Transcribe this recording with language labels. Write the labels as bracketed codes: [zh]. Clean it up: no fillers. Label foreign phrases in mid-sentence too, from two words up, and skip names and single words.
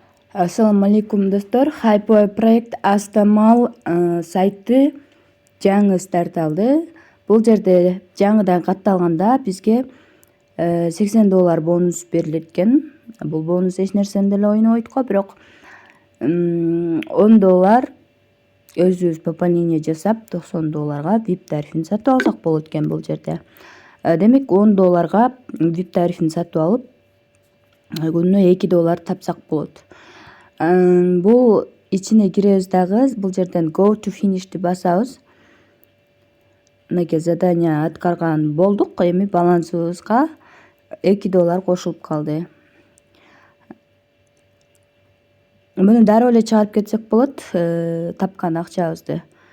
[uz] Assalomu alaykum do'stlar. [ky] Hypeway proyekt Astamall сайты жаңы старт алды. Бул жерде жаңыдан катталганда бизге $80 бонус берилет экен. Бул бонус эч нерсени деле ойнобойт го, бирок $10 өзүбүз пополнение жасап $90 VIP тарифин сатып алсак болот экен бул жерде. Демек $10 VIP тарифин сатып алып, күнүнө $2 тапсак болот. Бул ичине киребиз дагы, бул жерден [en] go to finish'ти [ky] басабыз. Мынакей задание аткарган болдук. Эми балансыбызга $2 кошулуп калды. Муну дароо эле чыгарып кетсек болот, тапкан акчабызды.